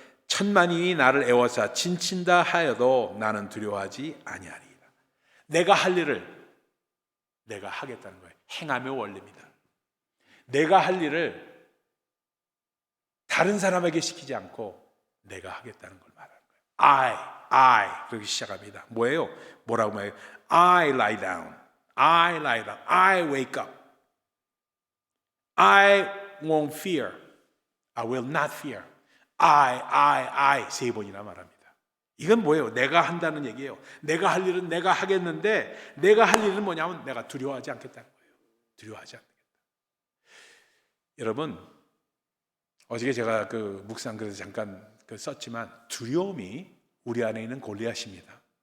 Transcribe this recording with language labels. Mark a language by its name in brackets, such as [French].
[Korean] 천만인이 나를 애워싸 진친다 하여도 나는 두려워하지 아니하리이다. 내가 할 일을 내가 하겠다는 거예요. 행함의 원리입니다. 내가 할 일을 다른 사람에게 시키지 않고 내가 하겠다는 걸 말하는 거예요. I 그렇게 시작합니다. 뭐예요? 뭐라고 말해요? [English] I lie down, I lie down, I wake up, I won't fear, I will not fear. [Korean] I 세 번이나 말합니다. 이건 뭐예요? 내가 한다는 얘기예요. 내가 할 일은 내가 하겠는데 내가 할 일은 뭐냐면 내가 두려워하지 않겠다는 거예요. 두려워하지 않겠다. 여러분, 어저께 제가 그 묵상 글에서 잠깐 썼지만 두려움이 우리 안에 있는 골리앗입니다.